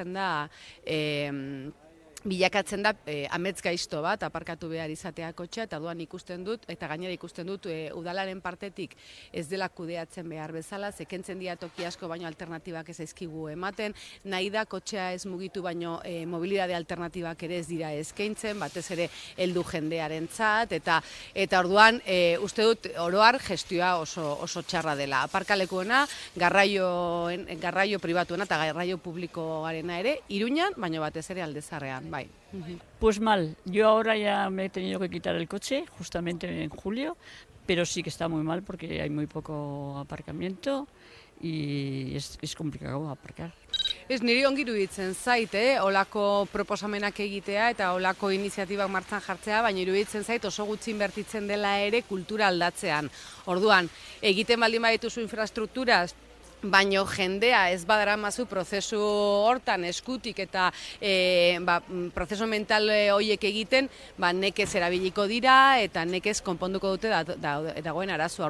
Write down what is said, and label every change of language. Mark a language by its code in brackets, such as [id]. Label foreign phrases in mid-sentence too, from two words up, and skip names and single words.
[eu] niretzat bilakatzen da bilakatzen da amets gaizto bat aparkatu behar izatea kotxea, eta orduan ikusten dut, eta gainera ikusten dut udalaren partetik ez dela kudeatzen behar bezala, zekentzen dira toki asko baino alternatibak ez zaizkigu ematen, nahi da kotxea ez mugitu baino mobilidade alternatibak ere ez dira eskaintzen, batez ere heldu jendearentzat, eta orduan uste dut oroar gestioa oso txarra dela. Aparkalekuena, garraio pribatuena eta garraio publikoarena ere, Iruñan, baino batez ere Aldezarrean. [es] Pues mal, yo ahora ya me he tenido que quitar el coche, justamente en julio, pero sí que está muy mal porque hay muy poco aparcamiento y es complicado aparcar. [eu] Ez niri ongi iruditzen zait, olako proposamenak egitea eta olako iniziatibak martxan jartzea, baina iruditzen zait oso gutxi inbertitzen dela ere kultura aldatzean. Orduan, egiten baldin badituzu infrastrukturaz, baino jendea ez badaramazu prozesu hortan eskutik eta prozesu mental horiek egiten, nekez erabiliko dira eta nekez konponduko dute dagoen arazoa.